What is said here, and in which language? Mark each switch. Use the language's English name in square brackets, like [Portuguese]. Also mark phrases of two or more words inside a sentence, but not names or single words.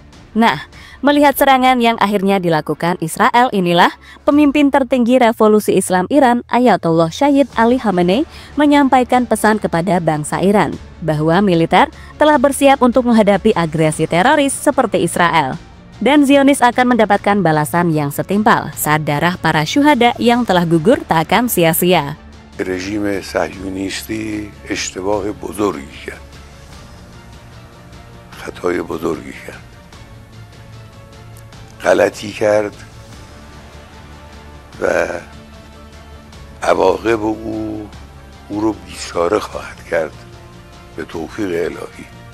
[Indonesian] Nah, melihat serangan yang akhirnya dilakukan Israel inilah pemimpin tertinggi revolusi Islam Iran Ayatollah Sayyid Ali Khamenei menyampaikan pesan kepada bangsa Iran bahwa militer telah bersiap untuk menghadapi agresi teroris seperti Israel. Dan Zionis akan mendapatkan balasan yang setimpal saat darah para syuhada yang telah gugur tak akan sia-sia. [Persian] رژیم صهیونیستی اشتباه بزرگی کرد، خطای بزرگی کرد، غلطی کرد و عواقب او رو بیچاره خواهد کرد به توفیق الهی.